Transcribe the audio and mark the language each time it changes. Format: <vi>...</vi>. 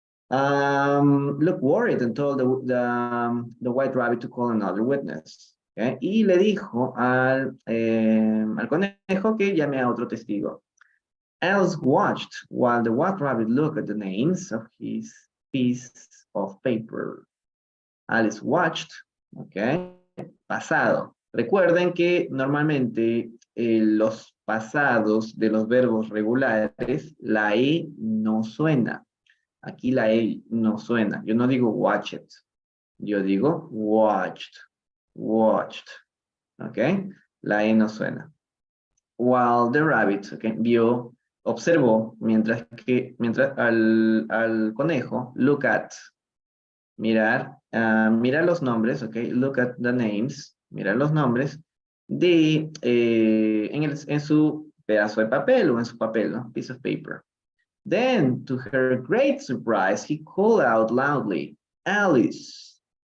<en>Look worried and told the white rabbit to call another witness. ¿Okay?</en> <es>Y le dijo al conejo que llame a otro testigo.</es> <en>Alice watched while the white rabbit looked at the names of his piece of paper. Alice watched,</en> <es>¿ok? Pasado. Recuerden que normalmente los pasados de los verbos regulares, la E no suena. Aquí la E no suena. Yo no digo watched. Yo digo watched. ¿Ok? La E no suena.</es> <en>While the rabbit,</en> <es>¿ok? Vio, observó, mientras al conejo, look at, mirar, mirar los nombres, ¿ok?</es> <en>Look at the names,</en> <es>mirar los nombres de, en su pedazo de papel o en su papel, ¿no?</es> <en>Piece of paper. Then, to her great surprise, he called out loudly, Alice.</en>